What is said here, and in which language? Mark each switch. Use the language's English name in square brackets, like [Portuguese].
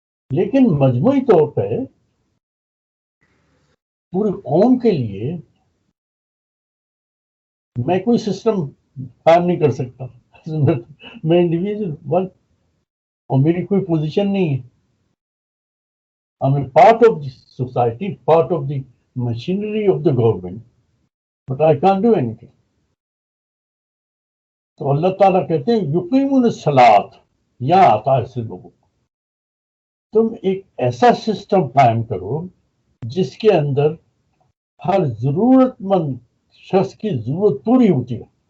[Urdu] لیکن مجموعی طور پہ پورے قوم کے لیے میں کوئی سسٹم قائم نہیں کر سکتا. میں انڈیویجول ون, اور میری کوئی پوزیشن نہیں ہے. [English] I'm a part of the society, part of the machinery of the government, but I can't do anything. [Urdu] تو اللہ تعالیٰ کہتے ہیں [Arabic] یقیمون الصلاۃ، [Urdu] یہاں آتا ہے اصل لوگوں، تم ایک ایسا سسٹم قائم کرو جس کے اندر ہر ضرورت مند شخص کی ضرورت پوری ہوتی ہے.